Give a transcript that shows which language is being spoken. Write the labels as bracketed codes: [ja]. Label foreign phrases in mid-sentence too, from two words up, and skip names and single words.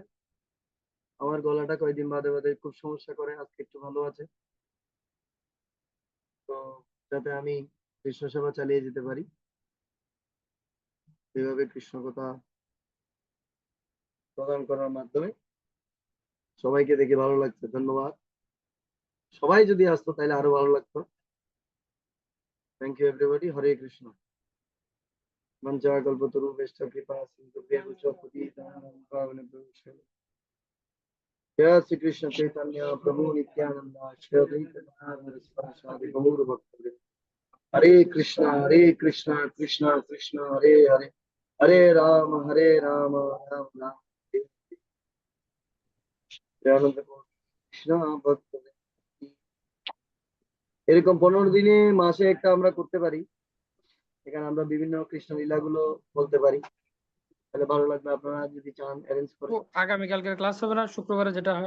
[bn] আমার গলাটা কয়েকদিন বাদে বাদে খুব সমস্যা করে, আজকে একটু ভালো আছে, তো যাতে আমি কৃষ্ণ সেবা চালিয়ে যেতে পারি, এইভাবে কৃষ্ণ কথা প্রদান করার মাধ্যমে। সবাইকে দেখে ভালো লাগছে, ধন্যবাদ। সবাই যদি আসতো তাহলে আরো ভালো লাগতো। [en] Thank you everybody. [sa] হরে কৃষ্ণ। মঞ্চা কল্পতরুভ্যশ্চ কৃপা সিন্ধুভ্যেব চ পতিতানাং পাবনেভ্যো বৈষ্ণবেভ্যো। जय श्री कृष्ण चैतन्य प्रभु नित्यानंद श्री अद्वैत गदाधर शिवासादि गौर भक्तवृंद। हरे कृष्णा कृष्ण कृष्ण हरे हरे, हरे राम राम राम हरे हरे। দয়ানন্দ কৃষ্ণ ভক্তবৃন্দ। [bn] এরকম 15 দিনে মাসে একটা আমরা করতে পারি, এখানে আমরা বিভিন্ন কৃষ্ণ লীলাগুলো বলতে পারি, তাহলে ভালো লাগবে। আপনারা যদি চান অ্যারেঞ্জ করে। আগামীকালকের ক্লাস হবে না, শুক্রবারে যেটা হয়?